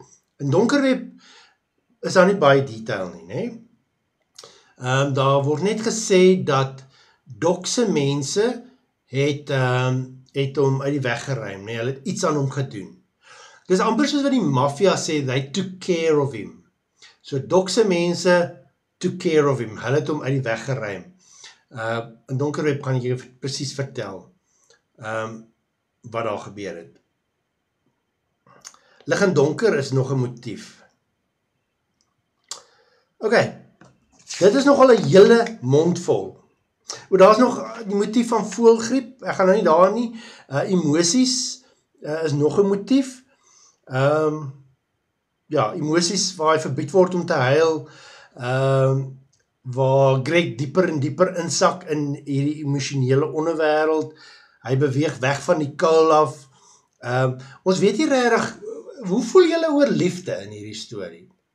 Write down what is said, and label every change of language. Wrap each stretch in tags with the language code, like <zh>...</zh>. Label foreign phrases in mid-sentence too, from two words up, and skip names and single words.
<af>In Donkerweb is daar nie baie detail nie, né? Daar word net gesê dat Doc se mense het hom uit die weg geruim, né? Hulle het iets aan hom gedoen. Dis amper soos wat die maffia sê,</af> <en>they took care of him.</en> <af>So Doc se mense</af> <en>took care of him,</en> <af>hulle het hom uit die weg geruim. In Donkerweb kan ek jou presies vertel wat daar gebeur het. Lig en donker is nog 'n motief. Ok, Dit is nogal 'n hele mond vol. Daar is nog die motief van voëlgriep, ek gaan nou nie daar nie, emosies is nog 'n motief, ja, emosies waar hy verbied word om te huil, waar Greg dieper en dieper insak in hierdie emosionele onderwêreld, hy beweeg weg van die kuil af, ons weet nie regtig, hoe voel julle oor liefde in hierdie storie?</af>